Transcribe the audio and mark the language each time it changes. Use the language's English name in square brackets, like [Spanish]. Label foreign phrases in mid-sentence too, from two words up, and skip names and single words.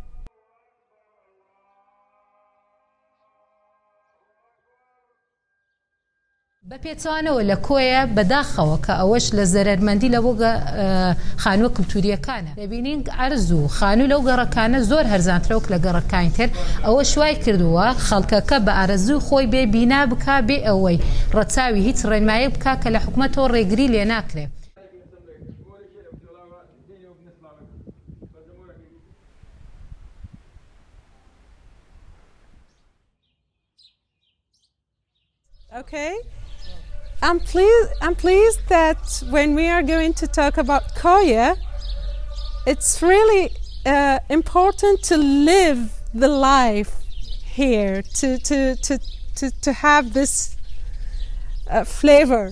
[Central Kurdish] بە پێچوانەوە لە کۆیە بەداخەوە کە ئەوەش لە زەرمەندی لە بۆ خانووە کللتوریەکانە دەبینین ئەرز و خانوو لەو گەڕەکانە زۆر هەرزانترەوەک لە گەڕەکانی تر ئەوە شوای کردووە خەڵکەکە بە ئارەزوو خۆی بێ بینا بکا بێ ئەوەی ڕەچاوی هیچ ڕێنمایە بکا کە لە حکوومەتەوە ڕێگری لێ ناکرێت. [English] Okay, I'm pleased that when we are going to talk about Koya, it's really important to live the life here, to have this flavor.